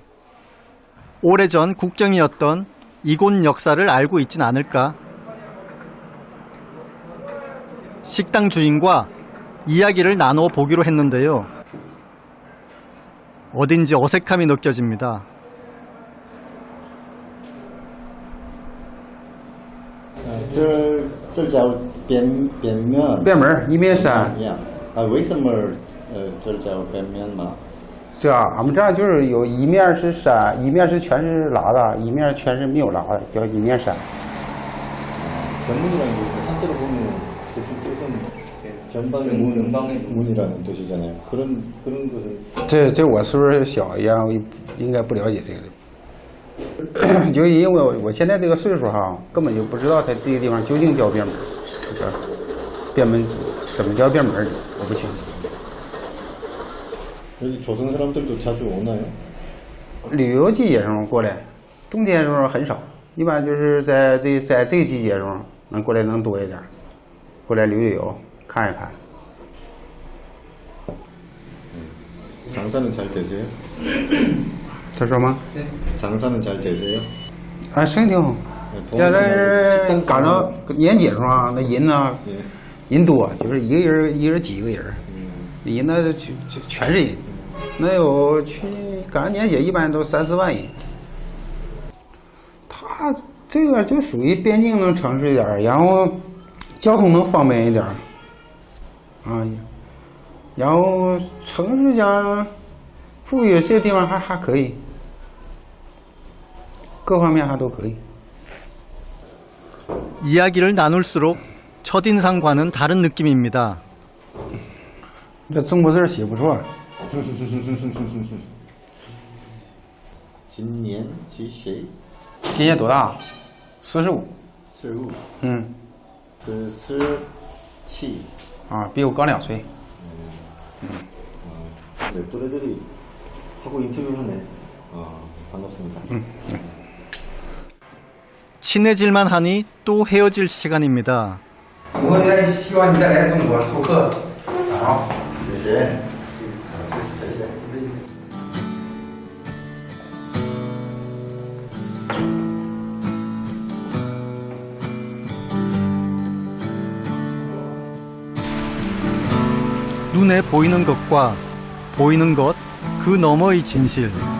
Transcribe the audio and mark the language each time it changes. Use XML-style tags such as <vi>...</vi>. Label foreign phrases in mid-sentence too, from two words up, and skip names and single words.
<ko>오래전 국경이었던 이곳 역사를 알고 있진 않을까? 식당 주인과 이야기를 나눠 보기로 했는데요. 어딘지 어색함이 느껴집니다.</ko> <zh>这叫边面。边门一面山，为什么这叫边面嘛？是啊，俺们这儿就是有一面是山，一面是全是拉的，一面全是没有拉的，叫一面山。</zh> <ko>견문이라는 게 한자로 보면 대충 뜻은 전방의 문이라는 뜻이잖아요. 그런 것은</ko> <zh>这我岁数小，应该不了解这个。就因为我现在这个岁数哈，根本就不知道它这个地方究竟叫边门，这边门什么叫边门，我不清楚。</zh> <ko>여기 조선 사람들도 자주 오나요?</ko> <zh>旅游季节中过来，冬天时候很少，一般就是在这个季节中能过来能多一点，过来旅游看一看。</zh> <ko>장사는 잘 되세요?</ko> <zh>他说吗？</zh> <ko>장사는 잘 되세요?</ko> <zh>啊，生意挺好。现在是赶上年节上啊，那人呢，人多，就是一人几个人，人那全是人，那有去赶上年节一般都3、4万人。它这个就属于边境能城市一点，然后交通能方便一点，啊，然后城市讲富裕，这个地方还可以。各方面还都可以。</zh> <ko>이야기를 나눌수록 첫인상과는 다른 느낌입니다.</ko> <zh>这中国字写不错。今年几岁？今年多大？45。 45。嗯。 47。啊，比我高2岁。</zh> <ko>네, 또래들이 하고 인터뷰하네. 아, 반갑습니다. 친해질만 하니 또 헤어질 시간입니다.</ko> <zh>我也希望你再来中国做客。好。谢谢。</zh> <ko>눈에 보이는 것과 보이는 것 그 너머의 진실.</ko>